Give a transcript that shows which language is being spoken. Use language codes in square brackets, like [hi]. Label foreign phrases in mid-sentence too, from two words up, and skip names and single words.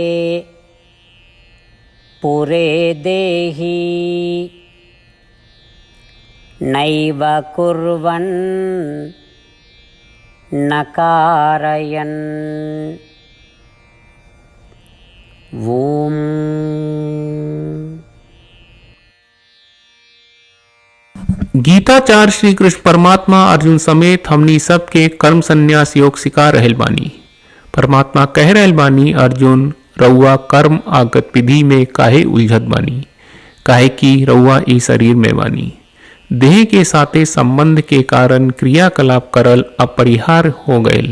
[sa] पुरे देहि नैव कुर्वन् न कारयन्। ओम। [bho] गीताचार्य श्री कृष्ण परमात्मा अर्जुन समेत हमनी सबके कर्म संन्यास योग सिखा रहल बानी। परमात्मा कह रहल बानी, अर्जुन रउआ कर्म आ गतिविधि में काहे उलझत बानी, काहे कि रउआ ई शरीर में बानी। देह के साथे संबंध के कारण क्रियाकलाप करल अपरिहार्य हो गयल।